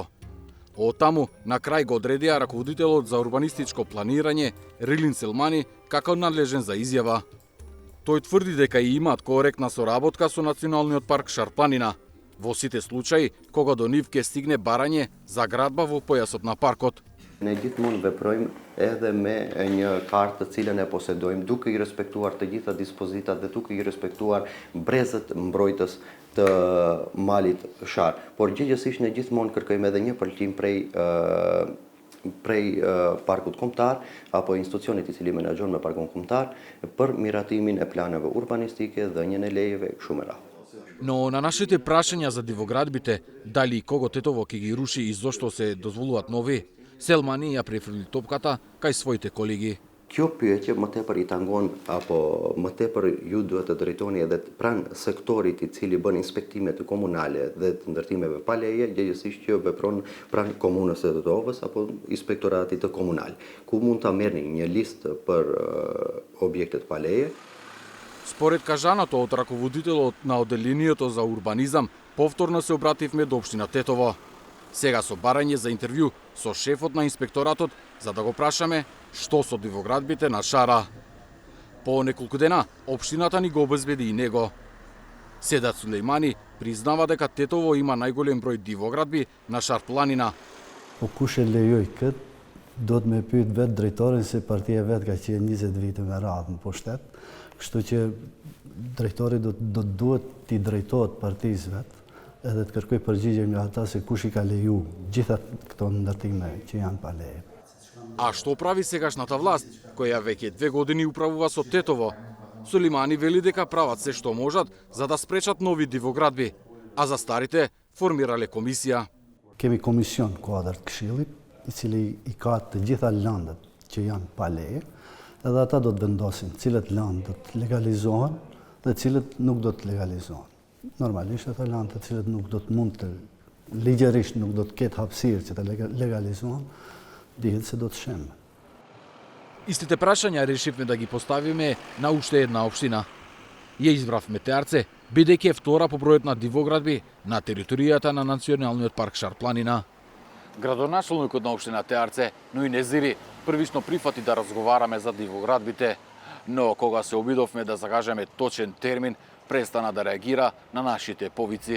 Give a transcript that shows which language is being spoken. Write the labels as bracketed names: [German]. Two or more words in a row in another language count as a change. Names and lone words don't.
[Macedonian] Оттаму, на крај го одредија раководителот за урбанистичко планирање Рилин Селмани како надлежен за изјава. Тој тврди дека и имаат коректна соработка со Националниот парк Шар планина, во сите случаи кога до нив ќе стигне барање за градба во појасот на паркот. [Albanian] Ne gjithmonë veprojmë edhe me një kartë të cilën e posedojmë, duke I respektuar të gjitha dispozitat dhe duke I respektuar brezët mbrojtës të malit Shar. Por gjithsesi ne gjithmonë kërkojmë edhe një pëlqim prej parkut kombëtar apo institucionit I cili menaxhon me parkun kombëtar për miratimin e planeve urbanistike, dhënien e lejeve kështu me radhë. [Macedonian] Но на нашите прашања за дивоградбите, дали и кого Тетово ќе ги руши и зошто се дозволуваат нови, Селмани ја префрли топката кај своите колеги. [Albanian] Kjo pyetje më tepër I tangon apo më tepër ju duhet të drejtoni edhe pranë sektorit I cili bën inspektime të komunale dhe të ndërtimeve pa leje, gjithsesi që vepron pranë komunës së Tetovës apo inspektoratit të komunal, ku mund ta merrni një listë për objektet pa leje. [Macedonian] Според кажаното од раководителот на оделението за урбанизам, повторно се обративме до општина Тетово. Сега со барање за интервју со шефот на инспекторатот за да го прашаме што со дивоградбите на Шара. По неколку дена, општината ни го обезбеди и него. Седат Сулеймани признава дека Тетово има најголем број дивоградби на Шар планина. [Albanian] Kush e lejoj këtë, do të me pyet vetë drejtorin se partia vetë ka qenë 20 vite me radhë në pushtet, kështu që drejtori duhet t'i drejtohet partisë vetë, edhe të kërkoj përgjigje nga ata se kush i ka leju gjitha këto ndërtime që janë pa leje. [Macedonian] А што прави сегашната власт, која веќе 2 години управува со Тетово? Сулеймани вели дека прават се што можат за да спречат нови дивоградби, а за старите формирале комисија. [Albanian] Kemi komision kuadër të këshillit, i cili i ka të gjitha lëndët që janë pa leje, edhe ata do të vendosin cilët lëndë do të legalizohen dhe cilët nuk do të legalizohen. Normalisht ata lëndë të cilët nuk do të mund të, ligjerisht nuk do të ketë hapësirë që të legalizohen, dihet se do të shemë. [Macedonian] Истите прашања решивме да ги поставиме на уште една општина. Ја избравме Теарце, бидејќи е втора по бројот на дивоградби на територијата на Националниот парк Шар планина. Градоначелникот на општина Теарце, но и Незири, првично прифати да разговараме за дивоградбите, но кога се обидовме да закажеме точен термин, престана да реагира на нашите повици.